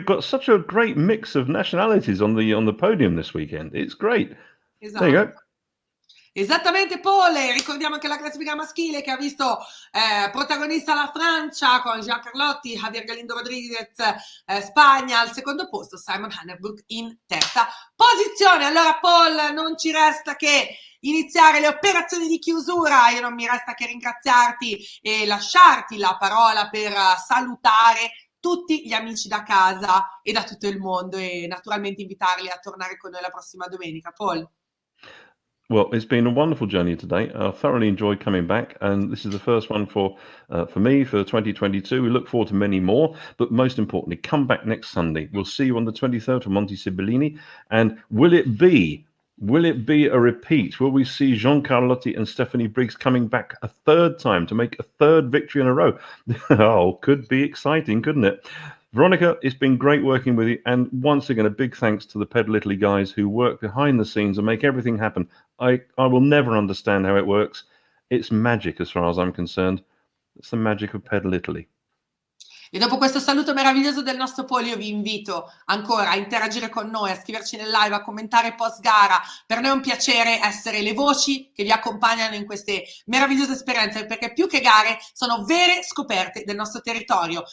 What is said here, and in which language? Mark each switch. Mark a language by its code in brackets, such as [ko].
[en] We've got such a great mix of nationalities on the podium this weekend. It's great. [it] Esatto. [en] There you go. [it] Esattamente Paul, ricordiamo che la classifica maschile che ha visto protagonista la Francia con Gian Carlotti, Javier Galindo Rodriguez, Spagna al secondo posto, Simon Hannerbrook in terza posizione. Allora Paul, non ci resta che iniziare le operazioni di chiusura, io non mi resta che ringraziarti e lasciarti la parola per salutare tutti gli amici da casa e da tutto il mondo e naturalmente invitarli a tornare con noi la prossima domenica. Paul. [en] Well, it's been a wonderful journey today. I thoroughly enjoyed coming back, and this is the first one for me for 2022. We look forward to many more, but most importantly, come back next Sunday. We'll see you on the 23rd for Monte Sibillini, and will it be a repeat? Will we see Jean Carlotti and Stephanie Briggs coming back a third time to make a third victory in a row? Oh, could be exciting, couldn't it? Veronica, it's been great working with you. And once again, a big thanks to the Pedal Italy guys who work behind the scenes and make everything happen. I will never understand how it works. It's magic as far as I'm concerned. It's the magic of Pedal Italy. [it] E dopo questo saluto meraviglioso del nostro Paul, io vi invito ancora a interagire con noi, a scriverci nel live, a commentare post gara. Per noi è un piacere essere le voci che vi accompagnano in queste meravigliose esperienze, perché più che gare sono vere scoperte del nostro territorio.